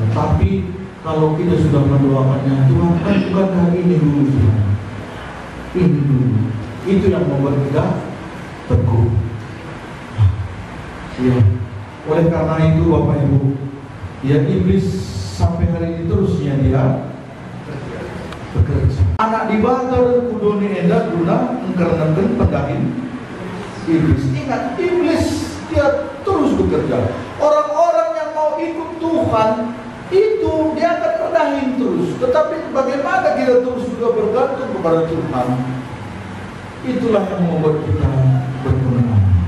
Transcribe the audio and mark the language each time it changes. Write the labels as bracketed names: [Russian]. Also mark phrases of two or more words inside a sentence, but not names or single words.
[Indonesian] Tapi kalau kita sudah mendoakannya, Tuhan kan bukankah ini dulu Tuhan, ini dulu, itu yang membuat kita teguh. Ya, oleh karena itu Bapak Ibu, ya iblis sampai hari ini terusnya dia bekerja. Anak di batar kudoni endah guna engkernekeun pendahin iblis. Ingat, iblis dia terus bekerja. Orang-orang yang mau ikut Tuhan itu dia akan redahin terus. Tetapi bagaimana kita terus juga bergantung kepada Tuhan, itulah yang membuat kita berkemenangan.